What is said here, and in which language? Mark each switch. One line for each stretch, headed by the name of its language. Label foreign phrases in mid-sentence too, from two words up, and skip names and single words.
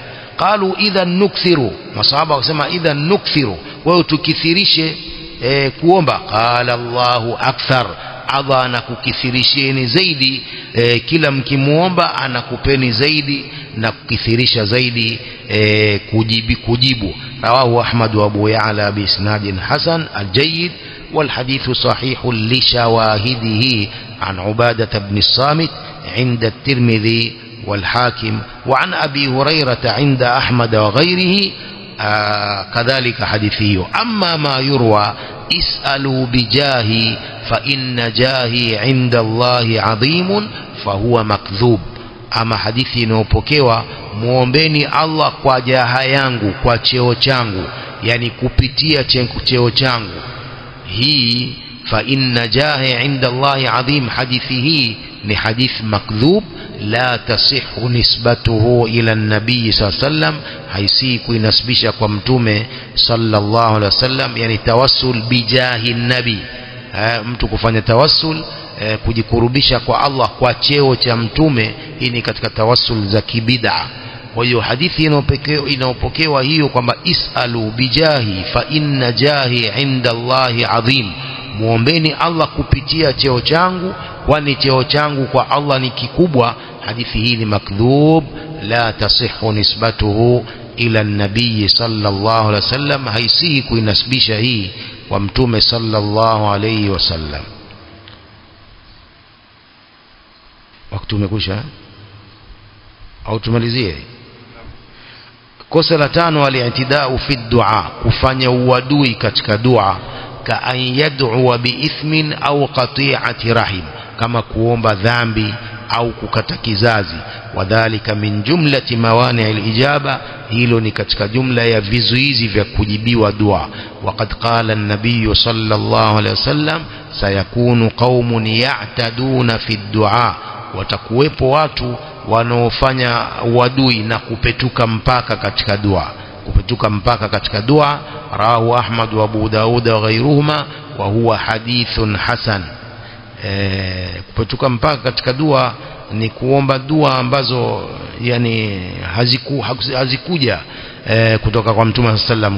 Arabic: قالوا إذا نكثر,
Swahili: masahaba wakasema
Arabic: إذا نكثر,
Swahili: wewe tukithirishe kuomba.
Arabic: قال الله أكثر,
Swahili: Allah anakukithirisheni zaidi, kila mkimuomba anakupeni zaidi na kukithirisha zaidi kujibu.
Arabic: رواه أحمد وأبو يعلى بإسناد حسن جيد، والحديث صحيح لشواهده عن عبادة بن الصامت عند الترمذي والحاكم، وعن أبي هريرة عند أحمد وغيره كذلك حديثه. أما ما يروى اسألوا بجاهي فإن جاهي عند الله عظيم فهو مكذوب, ama
Swahili: hadithi inayopokewa muombeni Allah kwa jaha yangu, kwa cheo changu, yani kupitia cheo changu, hii
Arabic: فإن جاهي عند الله عظيم,
Swahili: hadithi hii ni
Arabic: حديث مكذوب, لا تصح نسبته إلى النبي صلى الله عليه وسلم,
Swahili: haisi kuinasibisha kwa mtume
Arabic: صلى الله عليه وسلم.
Swahili: Yani
Arabic: توسل بجاه النبي,
Swahili: mtu kufanya tawassul kujikurubisha kwa Allah kwa cheo cha mtume, hii ni katika tawassul za kibid'a. Kwa hiyo hadithi inayopokewa hiyo kwamba
Arabic: اسألوا بجاهي فإن جاهي عند الله عظيم,
Swahili: muombeni Allah kupitia cheo changu, kwani cheo changu kwa Allah ni kikubwa, hadithi hii ni makdhub,
Arabic: لا تصح نسبته إلى النبي صلى الله عليه وسلم,
Swahili: haisihi kuinasibisha hii wa Mtume
Arabic: صلى الله عليه وسلم.
Swahili: Wakati umekwisha au tumalizie? Kosa la 5,
Arabic: الاعتداء في الدعاء,
Swahili: kufanya uadui katika dua,
Arabic: كأن يدعو بإثم أو قطيعة رحم,
Swahili: kama kuomba dhambi au kukata kizazi.
Arabic: وذلك من جملة موانع الإجابة,
Swahili: hilo ni katika jumla ya vizuizi vya kujibiwa dua.
Arabic: وقد قال النبي صلى الله عليه وسلم سيكون قوم يعتدون في الدعاء,
Swahili: watakuwepo watu wanaofanya uadui na kupetuka mpaka katika dua. Kupetuka mpaka katika dua,
Arabic: رواه أحمد وأبو داود وغيرهما وهو حديث حسن.
Swahili: Kupetuka mpaka katika dua ni kuomba dua ambazo yani hazikuja kutoka kwa Mtume sallam.